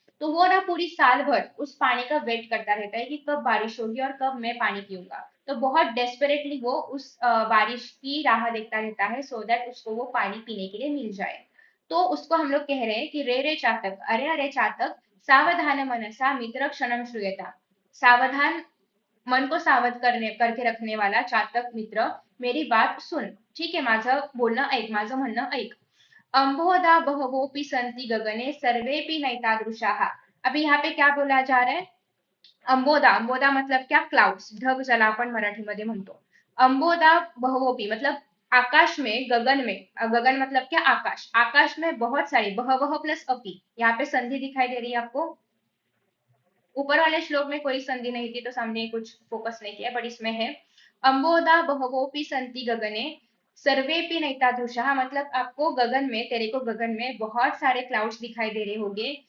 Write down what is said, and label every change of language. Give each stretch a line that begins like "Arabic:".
Hindi: तो वो ना पूरी साल भर उस पानी का वेट करता रहता है कि कब बारिश होगी और कब मैं पानी पीऊंगा। तो बहुत डेस्परेटली वो उस बारिश की राह देखता रहता है सो दैट उसको वो पानी पीने के लिए मिल जाए। तो उसको हम लोग कह रहे हैं कि रे रे चातक, अरे अरे चातक,
Sanskrit: सावधान मनसा मित्र क्षणम श्रूयता।
Hindi: सावधान, मन को सावध करके रखने वाला चातक मित्र, मेरी बात सुन,
Marathi: ठीक आहे, माझं बोलणं ऐक, माझं म्हणणं ऐक.
Sanskrit: अंबोधा बहवोपि संति गगने सर्वेपि नैतादृशाः।
Hindi: अभी यहाँ पे क्या बोला जा रहा है? अंबोदा, अंबोदा मतलब क्या?
Marathi: क्लाउड्स, ढग ज्याला आपण मराठीमध्ये म्हणतो.
Hindi: अंबोदा बहवोपी मतलब आकाश में, गगन में, गगन मतलब क्या? आकाश, आकाश में बहुत सारी, बहवह प्लस अपी, यहाँ पे संधि दिखाई दे रही है आपको। ऊपर वाले श्लोक में कोई संधि नहीं थी तो सामने कुछ फोकस नहीं किया, बट इसमें है।
Sanskrit: अंबोदा बहवोपि संति गगने सर्वेपि नैतादृशः,
Hindi: मतलब आपको गगन में, तेरे को गगन में बहुत सारे क्लाउड्स दिखाई दे रहे होंगे।